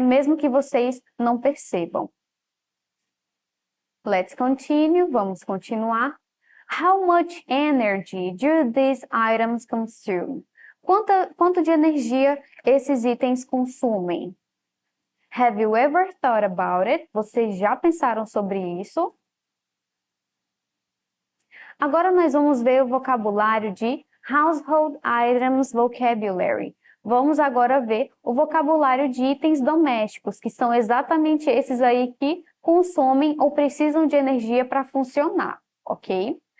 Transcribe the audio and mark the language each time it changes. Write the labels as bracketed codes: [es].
[pt] Mesmo que vocês não percebam. [en] Let's continue, [pt] vamos continuar. [en] How much energy do these items consume? [pt] Quanto de energia esses itens consumem? [en] Have you ever thought about it? [pt] Vocês já pensaram sobre isso? Agora nós vamos ver o vocabulário de Household Items Vocabulary. Vamos agora ver o vocabulário de itens domésticos, que são exatamente esses aí que consomem ou precisam de energia para funcionar, ok?